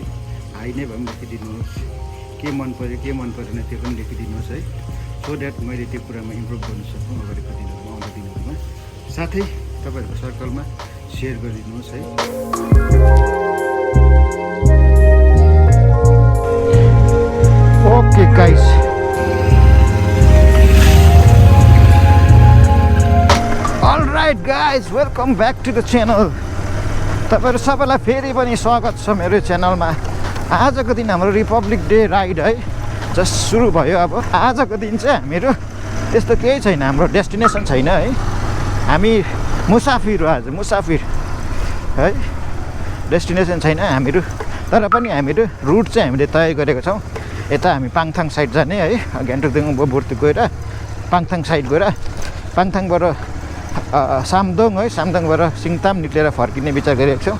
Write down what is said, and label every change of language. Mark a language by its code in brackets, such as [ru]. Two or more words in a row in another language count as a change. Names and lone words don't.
[ne] हाई नै भए पनि लेखिदिनुहोस् के मन पऱ्यो के मन परेन त्यो पनि लेखिदिनुहोस् है [en] so that [ne] मैले त्यो कुरामा इम्प्रुभ गर्नु सक्छु अगाडिको दिनहरूमा आउँदो दिनहरूमा साथै तपाईँहरूको सर्कलमा सेयर गरिदिनुहोस् है [en] okay guys Alright guys, welcome back to the channel. [ne] तपाईहरु सबैलाई फेरि पनि स्वागत छ मेरो च्यानलमा। आजको दिन हाम्रो [en] republic day ride [ne] है जस्ट सुरु भयो। अब आजको दिन चाहिँ हामीहरू त्यस्तो केही छैन, हाम्रो डेस्टिनेसन छैन है, हामी मुसाफिर हो आज, मुसाफिर है, डेस्टिनेसन छैन हामीहरू। तर पनि हामीहरू रुट चाहिँ हामीले तय गरेको छौँ। यता हामी पाङथाङ साइड जाने है, गान्तोकदेखि बोर्तु गएर पाङथाङ साइड गएर पाङथाङबाट सामदोङ है, सामदोङबाट सिङताम निक्लेर फर्किने विचार गरिरहेको छौँ।